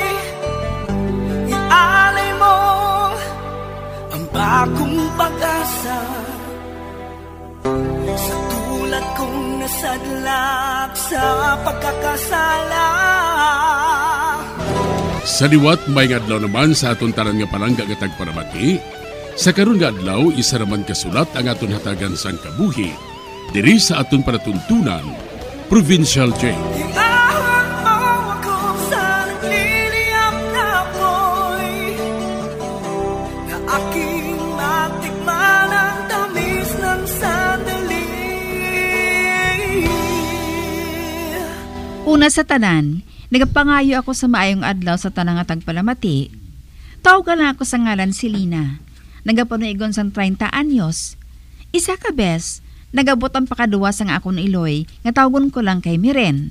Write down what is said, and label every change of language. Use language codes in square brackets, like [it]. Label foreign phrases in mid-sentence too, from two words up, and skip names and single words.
[tl] Ialay mo ang bagong pag-asa sa tulad kong nasadlak sa pagkakasala. [hil] Sa liwat may adlaw naman sa aton tanan nga palangga nga tagparamati. Sa karon nga adlaw isa raman kasulat ang aton hatagan sang kabuhi diri sa aton panatuntunan, Provincial Jail. [tl] Iahon mo ako sa nagliliyap na apoy, na aking matikman ang tamis ng sandali. [hil] Una sa tanan, nagapangayo ako sa maayong adlaw sa tanang nga tagpalamati. Tawag lang ako sa ngalan si Lina. Nagapanuigon sang 30 anyos. Isa ka bes, nagabot ang pakaduwa sang akong iloy, nga tawagon ko lang kay Miren.